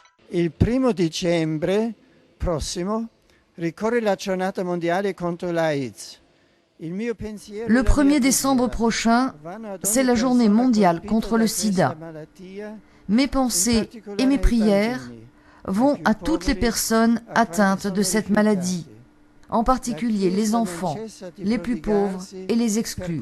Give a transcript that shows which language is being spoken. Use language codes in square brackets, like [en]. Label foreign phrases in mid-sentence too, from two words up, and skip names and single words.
[it] Il 1° dicembre prossimo ricorre la giornata mondiale contro l'AIDS. [fr] Le 1er décembre prochain, c'est la journée mondiale contre le sida. Mes pensées et mes prières vont à toutes les personnes atteintes de cette maladie, en particulier les enfants, les plus pauvres et les exclus.